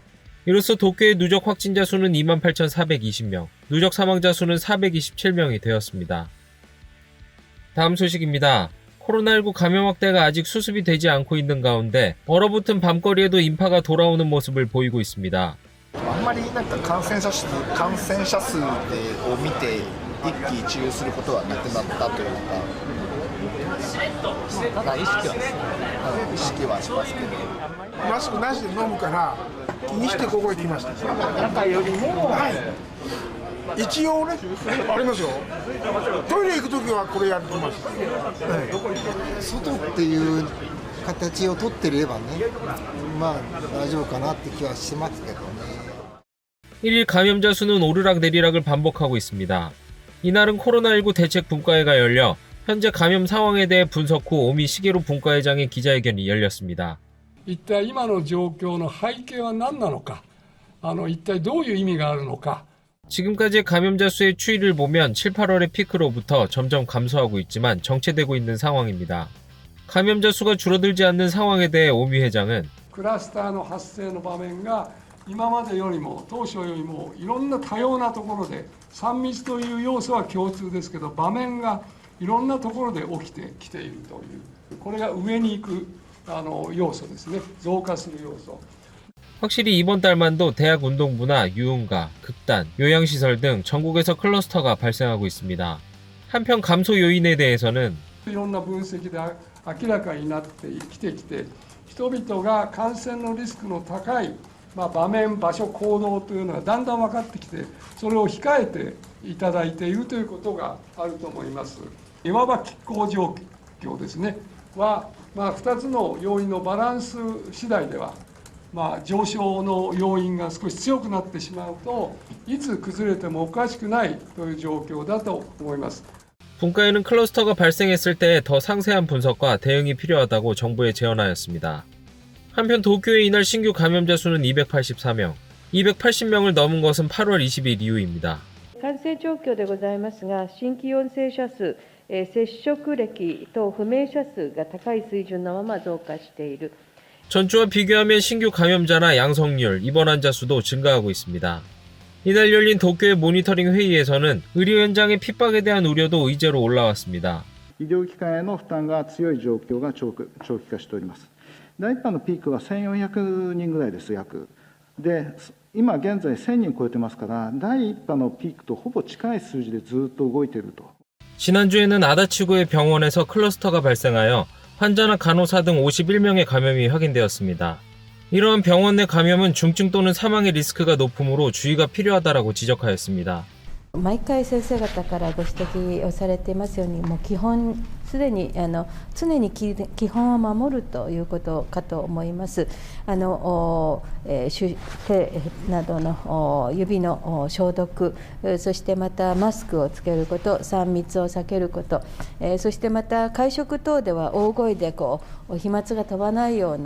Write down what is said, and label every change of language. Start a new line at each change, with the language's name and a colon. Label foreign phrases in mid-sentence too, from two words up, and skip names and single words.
Korean: 이로써 도쿄의 누적 확진자 수는 28,420명, 누적 사망자 수는 427명이 되었습니다. 다음 소식입니다. 코로나19 감염 확대가 아직 수습이 되지 않고 있는 가운데 얼어붙은 밤거리에도 인파가 돌아오는 모습을 보이고 있습니다.
Japanese: あんまりなんか感染者数を見て一喜一憂することはなくなったというか、ただ意識はしますけど、マスクなしで飲むから気にしてここへ来ました。中よりも、はい、一応ね、ありますよ。トイレ行くときはこれやってます。外っていう形をとってればね、まあ大丈夫かなって気はしますけどね。
Korean: 1일 감염자 수는 오르락내리락을 반복하고 있습니다. 이날은 코로나19 대책 분과회가 열려 현재 감염 상황에 대해 분석 후 오미 시게루 분과회장의 기자회견이 열렸습니다.
Japanese: 一体今の状況の背景は何なのか、一体どういう意味があるのか。
Korean: 지금까지의 감염자 수의 추이를 보면 7, 8월의 피크로부터 점점 감소하고 있지만 정체되고 있는 상황입니다. 감염자 수가 줄어들지 않는 상황에 대해 오미 회장은
Japanese: クラスターの発生の場面が今までよりも当初よりもいろんな多様なところで3密という要素は共通ですけど場面がいろんなところで起きてきているというこれが上に行く要素ですね。増加する要素。
Korean: 확실히 이번 달만도 대학 운동부나 유흥가, 극단, 요양시설 등 전국에서 클러스터가 발생하고 있습니다. 한편 감소 요인에 대해서는
Japanese: いろんな分析で明らかになってきて人々が感染のリスクの高い場面、場所、行動というのがだんだん分かってきてそれを控えていただいているということがあると思います。いわば拮抗状況ですねは、2つの要因のバランス次第では上昇の要因が少し強くなってしまうといつ崩れてもおかしくないという状況だと思います。
Korean: 분과회는 클러스터가 발생했을 때 더 상세한 분석과 대응이 필요하다고 정부에 제언하였습니다. 한편 도쿄의 이날 신규 감염자 수는 284명, 280명을 넘은 것은 8월 20일 이후입니다.
Japanese: 感染状況でございますが、新規陽性者数、接触歴等不明者数が高い水準のまま増加している。
Korean: 전주와 비교하면 신규 감염자나 양성률, 입원 환자 수도 증가하고 있습니다. 이날 열린 도쿄의 모니터링 회의에서는 의료 현장의 핍박에 대한 우려도 의제로 올라왔습니다.
Japanese: 医療機関への負担が強い状況が長期化しております。第1波のピークは1400人ぐらいです、約。で、今現在1000人超えてますから、第1波のピークとほぼ近い数字でずっと動いていると。
Korean: 지난주에는 아다치구의 병원에서 클러스터가 발생하여 환자나 간호사 등 51명의 감염이 확인되었습니다. 이러한 병원 내 감염은 중증 또는 사망의 리스크가 높으므로 주의가 필요하다라고 지적하였습니다.
Japanese: 毎回先生方からご指摘をされていますように、もう基本すでに常に基本を守るということかと思います。手などの指の消毒、そしてまたマスクをつけること、3密を避けること、そしてまた会食等では大声で飛沫が飛ばないような。